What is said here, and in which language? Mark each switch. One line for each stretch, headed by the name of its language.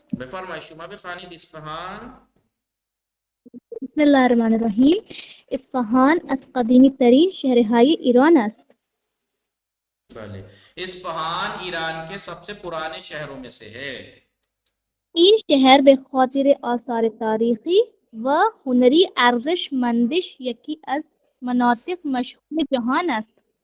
Persian: بفرمایید شما بخوانید اصفهان.
Arabic: بسم الله الرحمن الرحیم.
Persian: اصفهان از قدیمی ترین شهرهای ایران است.
Urdu: بله اصفهان ایران کے سب سے پرانے شہروں میں سے ہے.
Persian: این شهر به خاطر آثار تاریخی و هنری ارزشمندش یکی از مناطق مشهور جهان است.